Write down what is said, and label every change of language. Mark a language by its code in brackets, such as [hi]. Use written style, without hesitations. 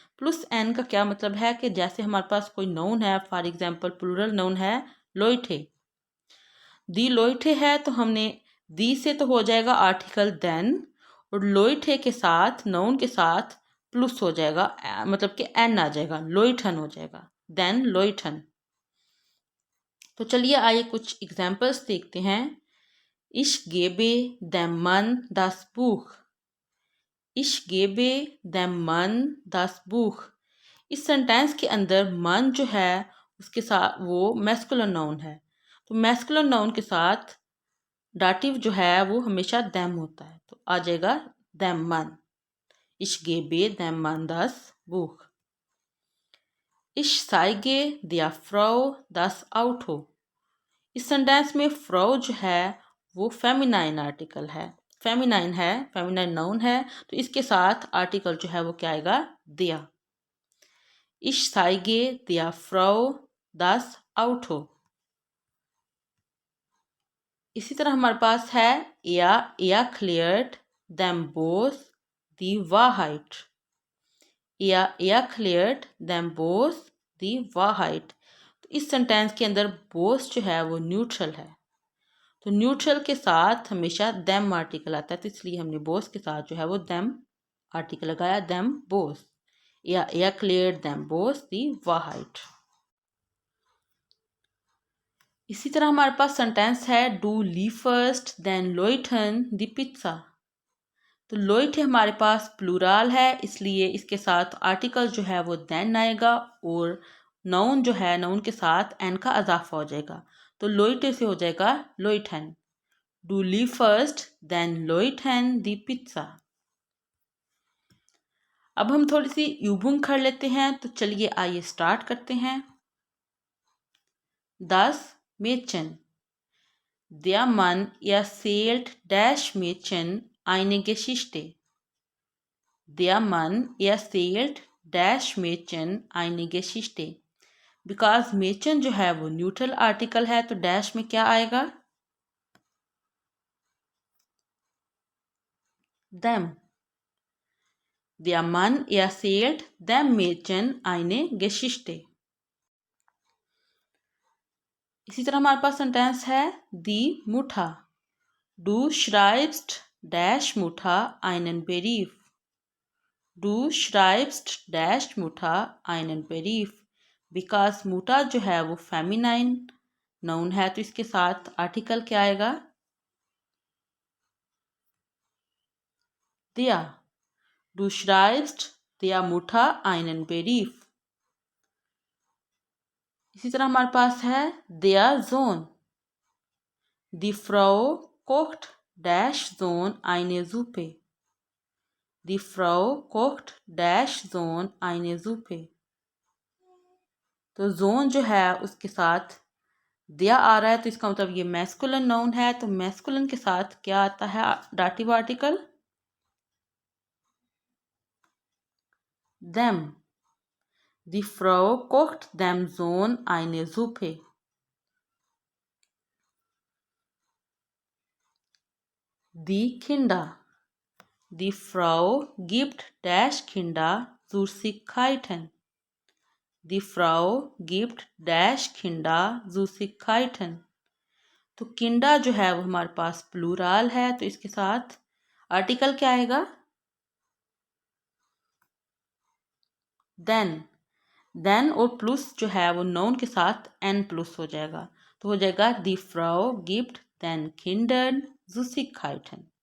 [hi] Plus N का क्या मतलब है कि जैसे हमारे पास कोई नाउन है, फॉर एग्जांपल प्लूरल नाउन है लोइठे, दी लोइठे है तो हमने दी से तो हो जाएगा आर्टिकल देन, और लोइठे के साथ नाउन के साथ प्लस हो जाएगा, मतलब कि एन आ जाएगा, लोइठन हो जाएगा, देन लोइठन। तो चलिए आइए कुछ एग्जाम्पल्स देखते हैं। [de] Ich gebe dem Mann das Buch। Ich gebe dem Mann das Buch। [hi] इस सेंटेंस के अंदर मन जो है उसके साथ वो मैस्कुलिन नाउन है, तो मैस्कुलिन नाउन के साथ डाटिव जो है वो हमेशा देम होता है, तो आ जाएगा देम मन। [de] Ich gebe dem Mann das Buch। Ich zeige der Frau das Auto। [hi] इस सेंटेंस में फ्राउ जो है वो फेमिनाइन आर्टिकल है, फेमिनाइन नाउन है, तो इसके साथ आर्टिकल जो है वो क्या आएगा, दिया। [de] Ich zeige der Frau das Auto। [hi] इसी तरह हमारे पास है [de] er erklärt dem Boss die Wahrheit। er erklärt dem Boss die Wahrheit। [hi] तो इस सेंटेंस के अंदर बोस जो है वो न्यूट्रल है, तो न्यूट्रल के साथ हमेशा देम आर्टिकल आता है, तो इसलिए हमने बोस के साथ जो है वो देम आर्टिकल लगाया, देम बोस, या [de] erklärt dem Boss die Wahrheit। [hi] इसी तरह हमारे पास सेंटेंस है do [de] lieferst den Leuten die Pizza। [hi] तो लोइट हमारे पास प्लूरल है, इसलिए इसके साथ आर्टिकल जो है वो देन आएगा और नाउन जो है नाउन के साथ एन का इजाफा हो जाएगा, तो लोइटे से हो जाएगा लोइटन। [de] डू lieferst den Leuten die Pizza। [hi] अब हम थोड़ी सी यूबुंग कर लेते हैं, तो चलिए आइए स्टार्ट करते हैं। [de] 10 Mädchen। Der Mann erzählt dash Mädchen eine Geschichte। Der Mann erzählt dash Mädchen eine Geschichte। [hi] Because Mädchen जो है वो न्यूट्रल आर्टिकल है, तो डैश में क्या आएगा, them। [de] Der Mann erzählt dem Mädchen eine Geschichte। [hi] इसी तरह हमारे पास सेंटेंस है दी मुठा। [de] Du schreibst dash Mutter einen Brief। Du schreibst dash Mutter einen Brief। [hi] Because मुठा जो है वो फेमिनाइन नाउन है, तो इसके साथ आर्टिकल क्या आएगा, der। [de] Du schreibst der Mutter einen Brief। [hi] इसी तरह हमारे पास है [de] der Sohn। Die Frau kocht dash Sohn eine Suppe। Die Frau kocht dash Sohn eine Suppe। [hi] तो जोन जो है उसके साथ दिया आ रहा है, तो इसका मतलब ये मैस्कुलिन नाउन है, तो मैस्कुलिन के साथ क्या आता है, dative article them। [de] Die Frau kocht dem Sohn eine Suppe। Die Kinder। Die Frau gibt dash Kinder Süßigkeiten। Die Frau gibt dash Kinder Süßigkeiten। [hi] तो किंडा जो है वो हमारे पास प्लूरल है, तो इसके साथ आर्टिकल क्या आएगा, देन और प्लस जो है वो नाउन के साथ एन प्लस हो जाएगा, तो हो जाएगा दी Frau gift then Kinder Süßigkeiten।